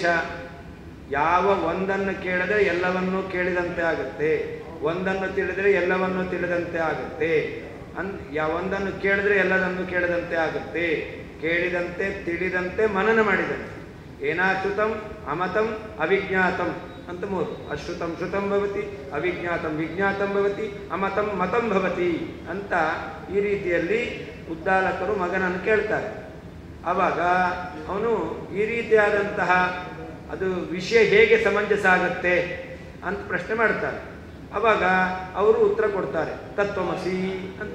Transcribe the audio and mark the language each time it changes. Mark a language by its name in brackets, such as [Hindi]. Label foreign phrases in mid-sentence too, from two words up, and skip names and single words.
[Kannada] ಯಾವ ಒಂದನ್ನು ಕೇಳಿದ್ರೆ ಎಲ್ಲವನ್ನೂ ಕೇಳಿದಂತೆ ಆಗುತ್ತೆ, ಒಂದನ್ನು ತಿಳಿದರೆ ಎಲ್ಲವನ್ನೂ ತಿಳಿದಂತೆ ಆಗುತ್ತೆ, ಒಂದನ್ನು ಕೇಳಿದ್ರೆ ಎಲ್ಲದನ್ನು ಕೇಳಿದಂತೆ ಆಗುತ್ತೆ, ಕೇಳಿದಂತೆ ತಿಳಿದಂತೆ ಮನನ ಮಾಡಿದಂತೆ. [Sanskrit] ಏನಾಶ್ರುತಂ ಅಮತಂ ಅವಿಜ್ಞಾತಂ [Kannada] ಅಂತ ಮೂರು. [Sanskrit] ಅಶ್ರುತಂ ಶ್ರುತಂ ಭವತಿ, ಅವಿಜ್ಞಾತಂ ವಿಜ್ಞಾತಂ ಭವತಿ, ಅಮತಂ ಮತಂ ಭವತಿ [Kannada] ಅಂತ ಈ ರೀತಿಯಲ್ಲಿ ಉದ್ದಾಲಕರು ಮಗನನ್ನು ಕೇಳ್ತಾರೆ. ಆವಾಗ ಅವನು ಈ ರೀತಿಯಾದಂತಹ ಅದು ವಿಷಯ ಹೇಗೆ ಸಮಂಜಸ ಆಗುತ್ತೆ ಅಂತ ಪ್ರಶ್ನೆ ಮಾಡ್ತಾರೆ. ಆವಾಗ ಅವರು ಉತ್ತರ ಕೊಡ್ತಾರೆ, [Sanskrit] ತತ್ವಮಸಿ [Kannada] ಅಂತ.